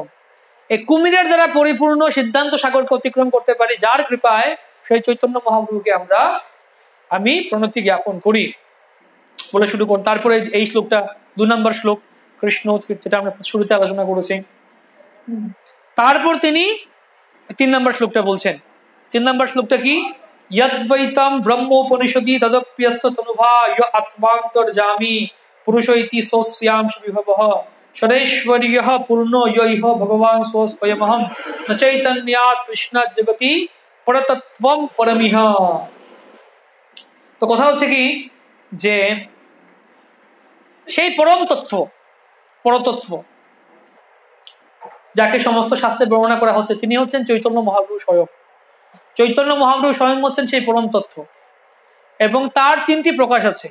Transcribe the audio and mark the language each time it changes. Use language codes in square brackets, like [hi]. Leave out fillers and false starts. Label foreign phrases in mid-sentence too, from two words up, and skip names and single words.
[bn] এই কুমিরের দ্বারা পরিপূর্ণ সিদ্ধান্ত সাগরকে অতিক্রম করতে পারি যার কৃপায়, সেই চৈতন্য মহাপ্রভুকে আমি প্রণতি জ্ঞাপন করি বলে শুরু করি। তারপরে এই শ্লোকটা 2 নম্বর শ্লোক, কৃষ্ণ উৎকীর্তি, যেটা আমরা শুরুতে আলোচনা করেছি। তারপর তিনি 3 নম্বর শ্লোকটা বলছেন। 3 নম্বর শ্লোকটা কি? [sa] यद्वैतम ब्रह्मोपनिषदि तदप्यस्य तनुभा य आत्मान्तर्जामी पुरुषैति सोऽस्यां विभवः सदैश्वर्यः पूर्णो यैह भगवान् स्वयमहं न चैतन्यात् कृष्णात् जगति परतत्त्वं परमिह। [bn] তো কথা হচ্ছে কি, যে সেই পরম তত্ত্ব, পরতত্ত্ব, যাকে সমস্ত শাস্ত্রে বর্ণনা করা হচ্ছে, তিনি হচ্ছেন চৈতন্য মহাপ্রভু স্বয়ং। চৈতন্য মহাপ্রভু স্বয়ং হচ্ছেন সেই পরম তত্ত্ব, এবং তার 3টি প্রকাশ আছে।